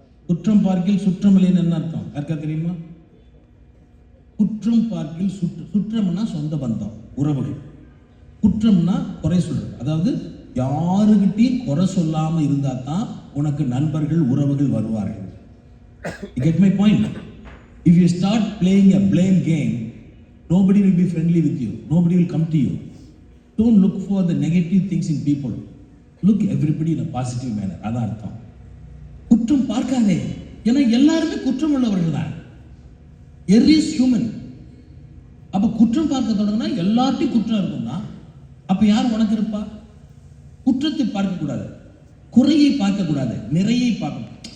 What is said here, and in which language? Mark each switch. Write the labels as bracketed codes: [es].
[ta] குற்றம் பார்க்கில் சுற்றம் இல்லைன்னு என்ன அர்த்தம்? யாருக்கா தெரியுமா? குற்றம் பார்க்கில் சுற்றம்னா சொந்த பந்தம், உறவுகள். குற்றம்னா குறை சொல்றது. அதாவது யாருகிட்டையும் குறை சொல்லாம இருந்தா தான் உனக்கு நண்பர்கள், உறவுகள் வருவார்கள். [en] You get my point? If you start playing a blame game, nobody will be friendly with you. Nobody will come to you. Don't look for the negative things in people. Look everybody in a positive manner. [ta] அதான் அர்த்தம். குற்றம் பார்க்காதே, ஏன்னா எல்லாருமே குற்றம் உள்ளவர்கள் தான். [en] Every is human. [ta] அப்ப குற்றம் பார்க்க தொடங்கினா எல்லார்ட்டையும் குற்றம் இருக்கும்னா அப்ப யார் உனக்கு இருப்பா? குற்றத்தை பார்க்க கூடாது, குறையை பார்க்க கூடாது, நிறையை பார்க்கணும்.